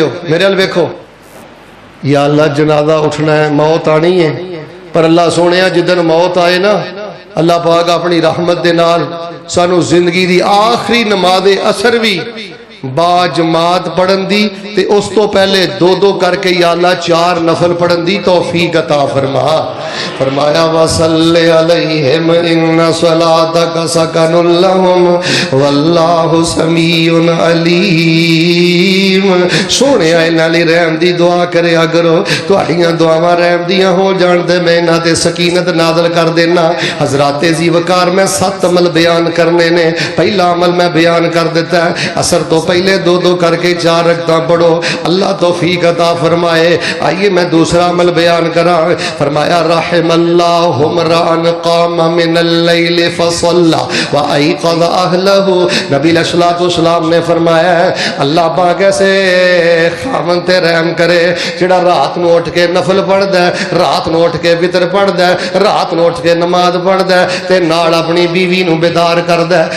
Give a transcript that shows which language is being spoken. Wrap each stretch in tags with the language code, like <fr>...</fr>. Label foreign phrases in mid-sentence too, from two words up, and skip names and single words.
<pa>میرے ال ویکھو، یا اللہ جنازہ اٹھنا ہے، موت آنی ہے، پر اللہ سوہنے جدن موت آئے نا اللہ پاک اپنی رحمت دے نال سانوں زندگی دی آخری نمازِ عصر بھی باجماعت پڑھن دی تے اس توں پہلے 2 کر کے یا اللہ 4 نفل پڑھن دی توفیق عطا فرما.</pa> <ar>फरमाया وصلِّ عليهم إنّ صلاتك سكنٌ لهم والله سميعٌ عليم.</ar> <pa>سوہنے انہاں لئی رحم دی دعا کریا کرو۔ تہاڈیاں دعاواں رحم دیاں ہو جان تے میں انہاں تے سکینت نازل کر دینا. حضراتِ ذی وقار میں 7 عمل بیان کرنے نیں. پہلا عمل میں بیان کر دتا ہے، عصر توں پہلے 2 کر کے 4 رکعتاں پڑھو، اللہ توفیق عطا فرمائے. آئیے میں دوسرا عمل بیان کراں.</pa> <ar>फरमाया رحم الله امرأً قام من الليل فصلى وأيقظ أهله.</ar> <pa>नबी</pa> <ar>عليه الصلاة والسلام</ar> <pa>نے فرمایا اللہ پاک ایسے خامن تے رحم کرے جہڑا رات نوں اٹھ کے نفل پڑھدا ہے، رات نوں اٹھ کے وتر پڑھدا ہے، رات نوں اٹھ کے نماز پڑھدا ہے تے نال اپنی بیوی نوں بیدار کردا ہے.</pa>